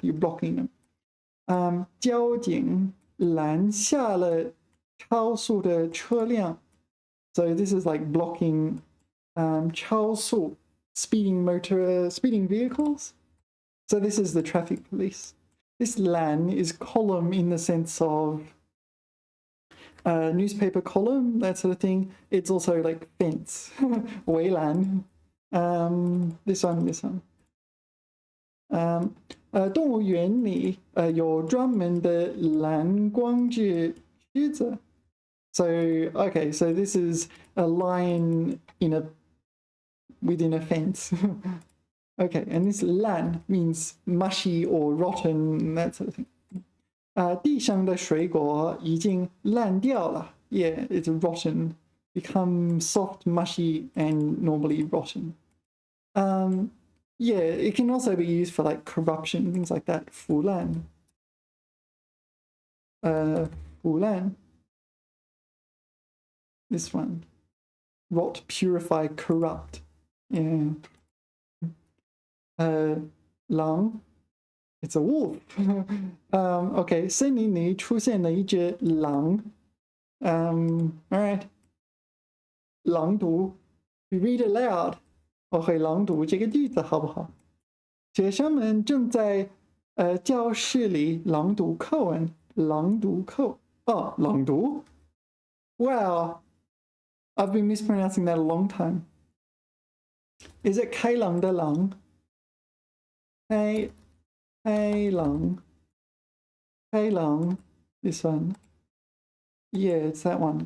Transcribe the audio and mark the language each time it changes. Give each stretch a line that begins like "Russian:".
English: You're blocking them.
Chinese: 交警拦下了超速的车辆
English: so this is like blocking 超速 speeding vehicles. So this is the traffic police. This 拦 is column in the sense of newspaper column, that sort of thing. It's also like fence, 围栏. This one.
Chinese: 动物园里有专门的蓝光质狮子.
English: So okay, so this is a lion within a fence. Okay, and this 烂 means mushy or rotten, that sort of thing.
Chinese: 地上的水果已经烂掉了
English: yeah, it's rotten, become soft, mushy, and normally rotten. Yeah, it can also be used for like corruption, things like that. 腐烂 腐烂 this one. Rot, purify, corrupt. Yeah. 狼 it's a wolf. Okay,
Chinese: 森林里出现了一只狼
English: all right. 朗读 you read it loud.
Chinese: 我会朗读这个句子好不好？学生们正在教室里朗读课文。
English: 朗读课哦，朗读 wow, I've been mispronouncing that a long time. Is it
Chinese: 开朗的朗？
English: 开朗 this one. Yeah, it's that one.